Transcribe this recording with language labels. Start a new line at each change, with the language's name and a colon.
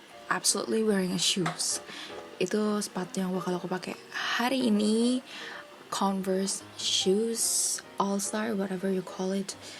English: Absolutely wearing a shoes.
Indonesian: Itu sepatu yang bakal aku pakai hari ini.
English: Converse shoes All Star, whatever you call it.